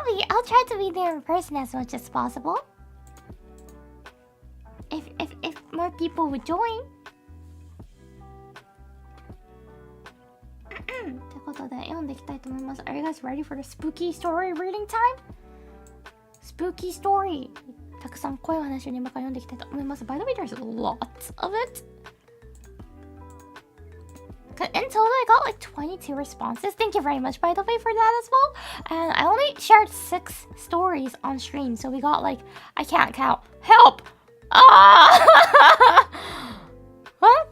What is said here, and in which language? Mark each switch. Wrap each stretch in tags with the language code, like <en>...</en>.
<en>I'll try to be there in person as much as possible. If more people would join.</en> <ja>ということで読んでいきたいと思います。</ja> <en>Are you guys ready for the spooky story reading time? Spooky story.</en> <ja>たくさん怖い話を今から読んでいきたいと思います。</ja> <en>By the way, there's lots of it. In total, I got like 22 responses. Thank you very much, by the way, for that as well. And I only shared 6 stories on stream, so we got like, I can't count. Help! Ah! What?</en>